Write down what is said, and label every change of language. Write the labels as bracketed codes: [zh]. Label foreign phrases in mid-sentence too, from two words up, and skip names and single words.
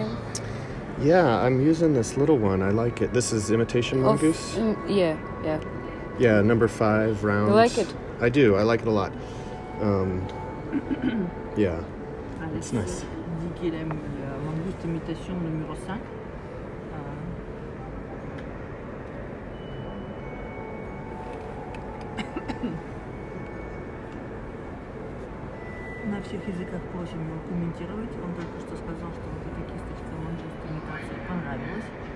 [en] Yeah, I'm using this little one. I like it. This is imitation mongoose. Yeah. Yeah, number 5 round. You like it? I do. I like it a lot. Yeah, it's nice. [fr] Il dit qu'il aime la mangouste imitation numéro 5. [ru] На всех языках просим его комментировать. Он только что сказал, что вот эта кисточка мангуст имитация понравилась.